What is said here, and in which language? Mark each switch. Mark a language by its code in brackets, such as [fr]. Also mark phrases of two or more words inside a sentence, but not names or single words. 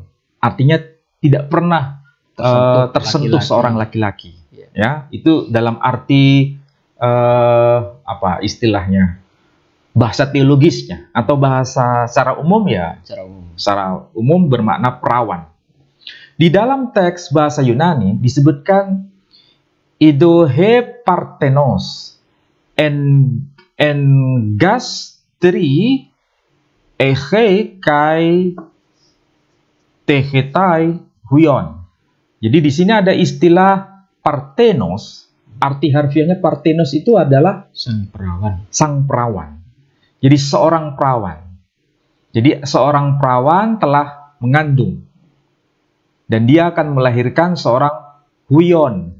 [id] Artinya tidak pernah tersentuh seorang laki-laki. Ya, itu dalam arti apa istilahnya? Bahasa teologisnya atau bahasa secara umum ya, secara umum bermakna perawan. Di dalam teks bahasa Yunani disebutkan [el] ἰδοὺ ἡ παρθένος ἐν γαστρὶ ἕξει καὶ τέξεται υἱόν. [id] Jadi di sini ada istilah parthenos. Arti harfiahnya parthenos itu adalah sang perawan. Sang perawan. Jadi seorang perawan. Jadi seorang perawan telah mengandung. Dan dia akan melahirkan seorang huion.